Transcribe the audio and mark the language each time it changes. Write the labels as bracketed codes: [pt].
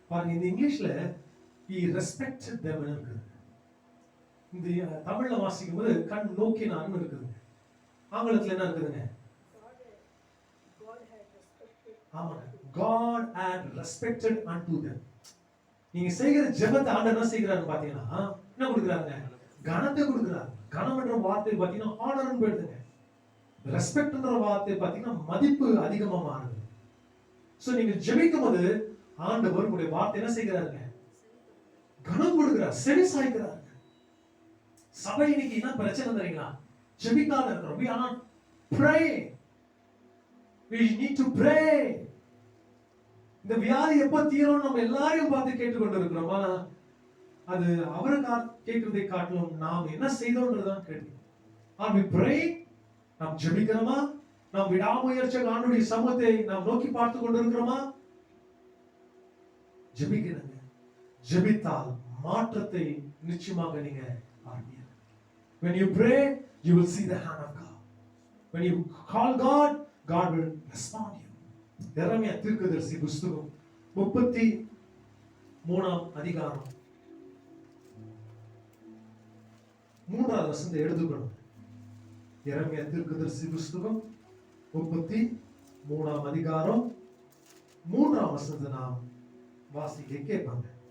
[ta] பாருங்க, இந்த இங்கிலீஷ்ல [en] he respected them [ta] இருக்கு. இந்த தமிழ்ல வாசிக்கும் போது கண் நோக்கினான்னு இருக்குது. ஆங்கிலத்துல என்ன இருக்குதுங்க? [en] ஆமாங்க, God had respected unto them. [ta] நீங்க செய்கிற ஜெபத்தை ஆண்டவர் என்ன செய்கிறாரு பாத்தீங்கன்னா, என்ன கொடுக்குறாங்க? கனத்தை கொடுக்குறாரு. கனம் என்ற வார்த்தை பாத்தீங்கன்னா ஆனர்னு போயிடுதுங்க. ரெஸ்பெக்ட்ன்ற வார்த்தை பாத்தீங்கன்னா மதிப்பு அதிகமா மாறுது. சோ நீங்க ஜெபிக்கும் போது ஆண்டவர் உங்களுடைய வார்த்தை என்ன செய்கிறாருங்க? கனம் கொடுக்கிறார், செவி சாய்க்கிறார். சபை இன்னைக்கு என்ன பிரச்சனை தெரியுங்களா? ஜெபிக்காம இருக்கிறோம். [en] we are not praying. we need to pray. [ta] இந்த வியாதி எப்ப தீரும் நம்ம எல்லாரையும் பார்த்து கேட்டுக்கொண்டு இருக்கிறோமா? அது அவரை கேட்கிறதை காட்டிலும் நாம் என்ன செய்தோன்றதுதான் கேள்வி. [en] Are we praying? [ta] நாம் ஜெபிக்கிறோமா? நாம் விடாமுயற்சியாக ஆண்டவருடைய சமூகத்தை நாம் நோக்கி பார்த்து கொண்டிருக்கிறோமா? ஜெபிக்கிறங்க. ஜெபித்தால் மாற்றத்தை நிச்சயமாக நீங்க பார்ப்பீங்க. [en] When you pray, you will see the hand of God. When you call God, God will respond you. [ta] எரேமியா தீர்க்கதரிசி புத்தகம் 33ஆம் அதிகாரம் 3வது வசனத்தை எடுத்துக்கணும். எரேமியா தீர்க்கதரிசி புத்தகம் 33ஆம் அதிகாரம் 3ஆம் வசனத்தை நாம் வாசிக்க கேட்பாங்க.